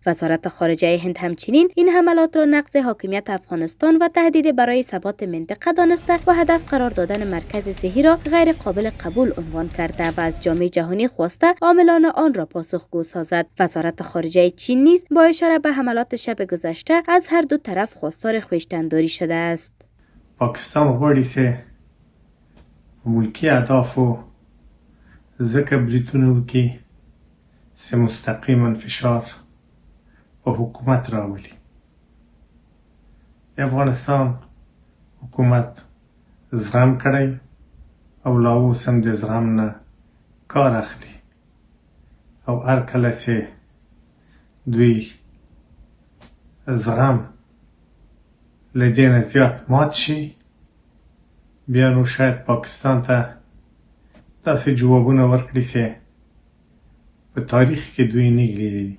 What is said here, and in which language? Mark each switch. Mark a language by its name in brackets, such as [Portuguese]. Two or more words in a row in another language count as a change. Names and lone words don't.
[Persian] وزارت خارجه هند همچنین این حملات را نقض حاکمیت افغانستان و تهدید برای ثبات منطقه دانسته و هدف قرار دادن مرکز صحی را غیر قابل قبول عنوان کرده و از جامعه جهانی خواسته عاملان آن را پاسخگو سازد. وزارت خارجه چین نیز با اشاره به حملات شب گذشته از هر دو طرف خواستار خویشتنداری شده است. [Pashto] پاکستان غواړي چې ملکی اهدافو ځکه بریتونه وکړي چې مستقیما فشار په حکومت راولي. د افغانستان حکومت زغم کړی او لا اوس هم د زغم نه کار اخلي او هر کله چې دوی زغم له دې نه زیات مات شي، بیا نو شاید پاکستان ته داسې جوابونه ورکړي چې په تاریخ کې دوی نه لیدلي.